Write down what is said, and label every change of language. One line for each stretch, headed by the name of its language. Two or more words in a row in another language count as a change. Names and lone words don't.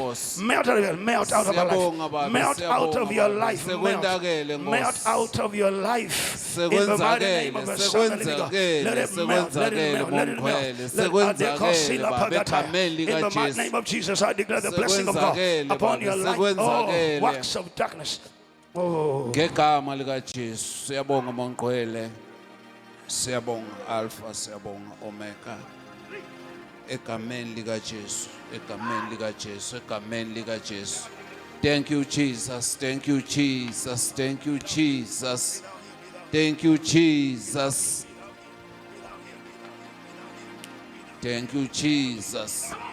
English: Melt out of your life. Melt out of your life. Melt out of your life. Melt out of your life. In the mighty name of the Son of the living God. Let it melt. Let it melt. Let it melt. In the mighty name of Jesus, I declare the blessing of God upon your life. Oh, works of darkness. Oh.
Zulu: Ngegama lika Jesu siyabonga Monqwele, siyabonga Alpha, siyabonga Omega. Egameni lika Jesu, egameni lika Jesu, egameni lika Jesu.
English: Thank you Jesus, thank you Jesus, thank you Jesus. Thank you Jesus. Thank you Jesus.